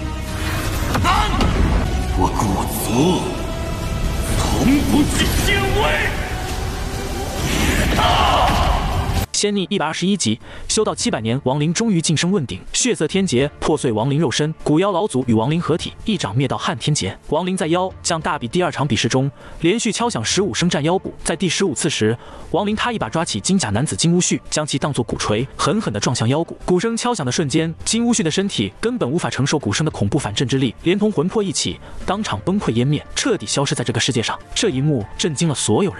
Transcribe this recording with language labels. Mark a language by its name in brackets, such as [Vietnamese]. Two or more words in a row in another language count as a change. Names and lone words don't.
[Chinese] 我骨族从不惧天威。仙逆121集，修道700年，亡灵终于晋升问鼎。血色天劫破碎亡灵肉身，古妖老祖与亡灵合体，一掌灭到撼天劫。亡灵在妖将大比第2场比试中，連續敲響15聲戰妖鼓。在第15次時，亡靈他一把抓起金甲男子金烏旭，將其當作鼓槌，狠狠地撞向妖鼓。鼓聲敲響的瞬間，金烏旭的身體根本無法承受鼓聲的恐怖反震之力，連同魂魄一起，當場崩潰湮滅，徹底消失在這個世界上。這一幕震驚了所有人。